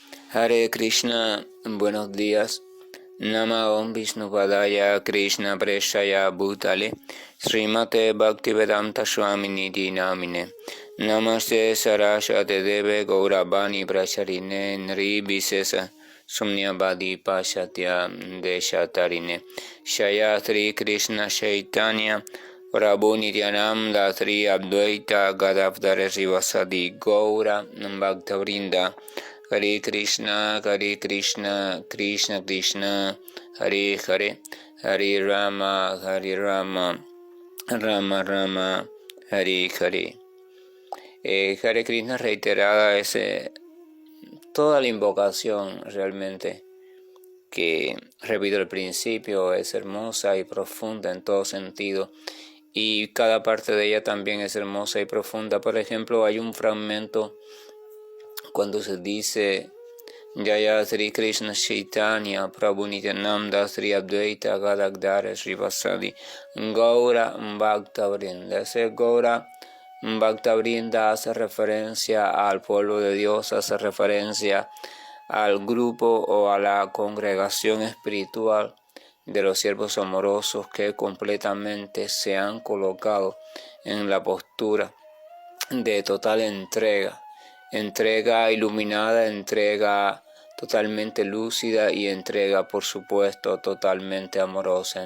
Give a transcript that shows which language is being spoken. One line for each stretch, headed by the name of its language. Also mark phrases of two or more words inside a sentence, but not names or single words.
Sanskrit: Hare Krishna,
Spanish: buenos días.
Sanskrit: Nama Om Vishnupadaya Krishna Preshaya Bhutale Srimate Bhaktivedanta Swami Nidhi Namine Namaste Saraswate Deve Gauravani Pracharine Nri Visesa Sumnyabadi Pashatya Deshatarine Shaya Sri Krishna Chaitanya Prabhu Nityananda Sri Advaita Gadavdara Srivasadi Gaura Bhaktavrinda Hare Krishna, Krishna Krishna, Hare Hare, Hare Rama, Rama Rama, Hare Hare. Hare Krishna
Spanish: reiterada es toda la invocación realmente que, repito al principio, es hermosa y profunda en todo sentido. Y cada parte de ella también es hermosa y profunda. Por ejemplo, hay un fragmento cuando se dice
Sanskrit: Jaya Sri Krishna Chaitanya Prabhu Nityananda Sri Advaita Gadagdara Srivasadi Gaura Bhaktavrinda.
Spanish: Ese
Sanskrit: Gaura Bhaktavrinda
Spanish: hace referencia al pueblo de Dios, hace referencia al grupo o a la congregación espiritual de los siervos amorosos que completamente se han colocado en la postura de total entrega iluminada, entrega totalmente lúcida y entrega, por supuesto, totalmente amorosa.